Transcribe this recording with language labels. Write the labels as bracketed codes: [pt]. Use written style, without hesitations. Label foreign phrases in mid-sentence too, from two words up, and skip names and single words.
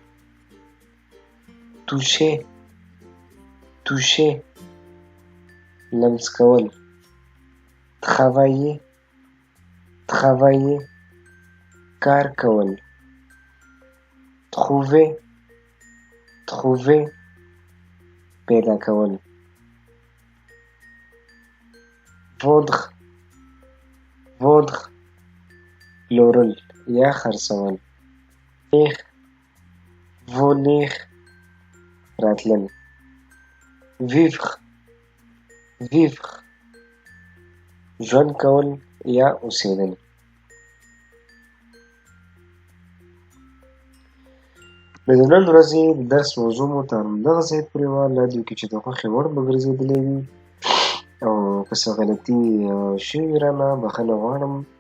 [fr] toucher, toucher, [ps] لمس کول، [fr] travailler, travailler, [ps] کار کول، [fr] trouver, trouver, [ps] پیدا کول، [fr] vendre, vendre, [ps] پلورل یا خرڅول، [fr] venir, venir, راتلل، vivre, vivre, [ps] ژوند کول یا اوسېدل. نو د نن ورځې د درس موضوع مو تر همدغه ځای پورې وه. الله دې وکړي چې د خوښې وړ به ګرځېدلی وي، او که څه غلطي شوې وي رانه بښنه غواړم.